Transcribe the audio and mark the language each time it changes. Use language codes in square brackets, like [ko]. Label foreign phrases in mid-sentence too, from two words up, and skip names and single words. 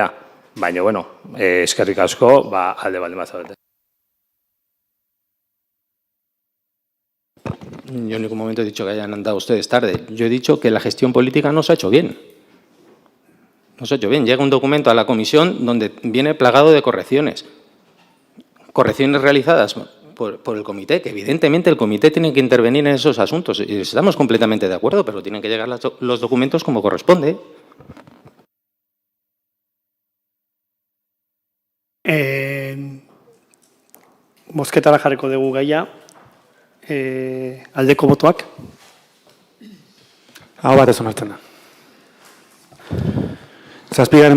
[eu] Baina, eskerrik asko, alde baldin bazabete. [es] Yo en ningún momento he dicho que hayan andado ustedes tarde. Yo he dicho que la gestión política no se ha hecho bien. No se ha hecho bien. Llega un documento a la comisión donde viene plagado de correcciones. Correcciones realizadas por el comité, que evidentemente el comité tiene que intervenir en esos asuntos. Y estamos completamente de acuerdo, pero tienen que llegar los documentos como corresponde. [eu] Bozketara jarriko dugu gaia. Aldeko botoak. Hau bat ez onartzen da. 7.